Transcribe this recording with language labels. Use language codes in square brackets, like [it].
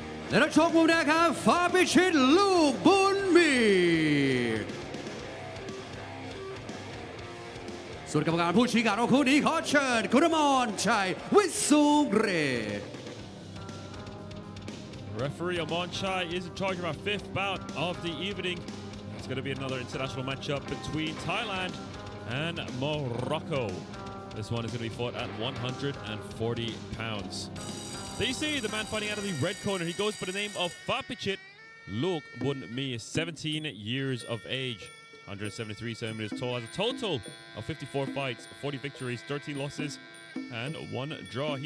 [en] Let us talk move now, Fabichit Luke Bunmi. [th] ส่วนกรรมการผู้ชี้ขาดของคู่นี้ขอเชิญคุณอมรชัยวิสุเรศ [en] Referee Amon Chai is in charge of our 5th bout of the evening. It's going to be another international matchup between Thailand and Morocco. This one is going to be fought at 140 pounds. There you see the man fighting out of the red corner. He goes by the name of Fapichit Luke Bunmi, 17 years of age, 173 centimeters tall, has a total of 54 fights, 40 victories, 13 losses, and 1 draw.